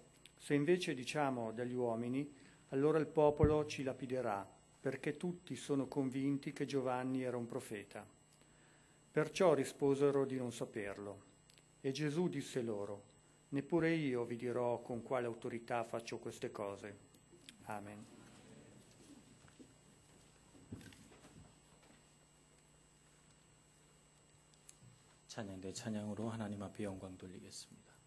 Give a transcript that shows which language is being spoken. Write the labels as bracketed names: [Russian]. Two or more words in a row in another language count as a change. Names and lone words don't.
[Italian] Se invece diciamo dagli uomini, allora il popolo ci lapiderà, perché tutti sono convinti che Giovanni era un profeta. Perciò risposero di non saperlo. E Gesù disse loro: neppure io vi dirò con quale autorità faccio queste cose. Amen. [Korean] 찬양 대 찬양으로 하나님 앞에 영광 돌리겠습니다.